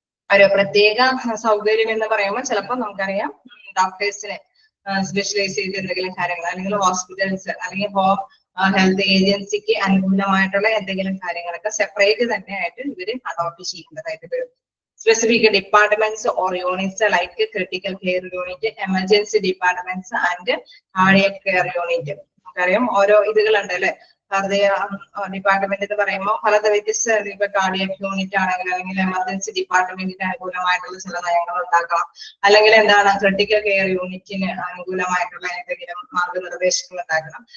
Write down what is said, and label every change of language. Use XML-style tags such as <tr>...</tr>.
<ml>ഒരു പ്രത്യേക സൗകര്യം എന്ന് പറയുമ്പോൾ ചിലപ്പോൾ നമുക്കറിയാം ഡോക്ടേഴ്സിന് സ്പെഷ്യലൈസ് ചെയ്ത് എന്തെങ്കിലും കാര്യങ്ങൾ, അല്ലെങ്കിൽ ഹോസ്പിറ്റൽസ് അല്ലെങ്കിൽ ഹോം ഹെൽത്ത് ഏജൻസിക്ക് അനുകൂലമായിട്ടുള്ള എന്തെങ്കിലും കാര്യങ്ങളൊക്കെ സെപ്പറേറ്റ് തന്നെ ആയിട്ട് ഇവര് അഡോപ്റ്റ് ചെയ്യുന്നതായിട്ട് വരും.</ml> <en>Specific departments or units like critical care unit, emergency departments and cardiac care unit.</en> <ml>നമുക്കറിയാം ഓരോ ഇതുകളുണ്ട് അല്ലെ, ഹൃദയ ഡിപ്പാർട്ട്മെന്റ് എന്ന് പറയുമ്പോൾ പലത് വ്യത്യസ്ത, ഇപ്പൊ കാർഡിയക് യൂണിറ്റ് ആണെങ്കിൽ അല്ലെങ്കിൽ എമർജൻസി ഡിപ്പാർട്ട്മെന്റിന് അനുകൂലമായിട്ടുള്ള ചില നയങ്ങൾ ഉണ്ടാക്കാം, അല്ലെങ്കിൽ എന്താണ് ക്രിട്ടിക്കൽ കെയർ യൂണിറ്റിന് അനുകൂലമായിട്ടുള്ള എന്തെങ്കിലും മാർഗനിർദ്ദേശങ്ങൾ ഉണ്ടാക്കണം.</ml>